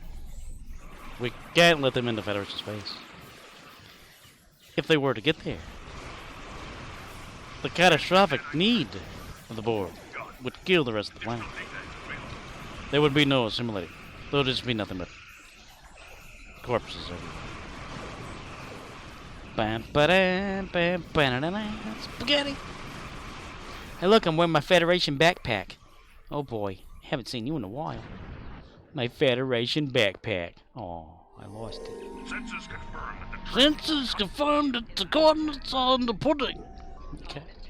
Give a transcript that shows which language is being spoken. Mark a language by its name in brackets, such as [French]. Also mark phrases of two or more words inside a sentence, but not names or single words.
[English] We can't let them into Federation space. If they were to get there, the catastrophic need of the Borg would kill the rest of the planet. There would be no assimilating. There would just be nothing but corpses everywhere. Bam, ba-dam, bam, ba-da-da-da, spaghetti. Hey, look, I'm wearing my Federation backpack. Oh boy, haven't seen you in a while. My Federation backpack. Oh, I lost it. Sensors confirmed that the coordinates are in the pudding. Okay.